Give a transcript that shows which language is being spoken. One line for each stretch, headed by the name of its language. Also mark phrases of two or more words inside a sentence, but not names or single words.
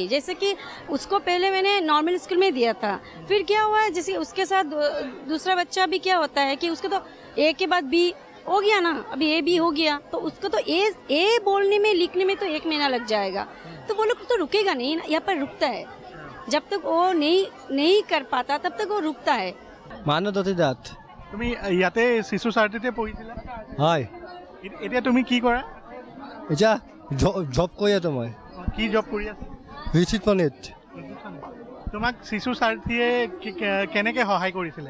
Hindi: जैसे कि उसको पहले मैंने नॉर्मल स्कूल में दिया था, फिर क्या हुआ है, जैसे उसके साथ दूसरा बच्चा भी क्या होता है कि उसको तो ए के बाद बी हो गया ना, अभी ए बी हो गया, तो उसको तो ए बोलने में लिखने में तो 1 महीना लग जाएगा। तो वो लोग तो रुकेगा नहीं ना, यहाँ पर रुकता है। जब तक वो नहीं कर पाता तब तक वो रुकता है। মানৱদতী দাঁত।
Assamese: তুমি ইয়াতে শিশু সাৰথীতে পঢ়িছিলা? হয়। এতিয়া তুমি কি কৰা? এতিয়া জব কৰি আছোঁ মই। কি জব কৰি আছা? ৰিচিপশ্যনিষ্ট। তোমাক শিশু সাৰথীয়ে কেনেকৈ সহায় কৰিছিলে?